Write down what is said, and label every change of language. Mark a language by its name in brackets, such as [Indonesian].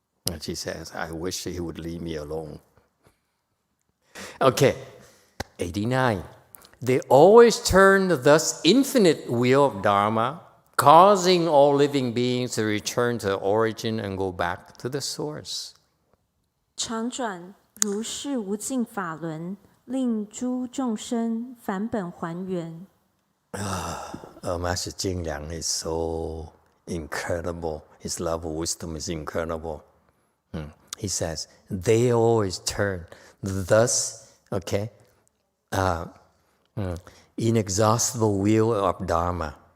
[English] And she says, I wish he would leave me alone. Okay, 89. They always turn the thus infinite wheel of Dharma, causing all living beings to return to the origin and go back to the source. [Chinese] 常转如是无尽法轮，令诸众生返本还原。 [English] Master Jing Liang is so incredible. His love of wisdom is incredible. He says, they always turn. Thus, okay, inexhaustible wheel of Dharma.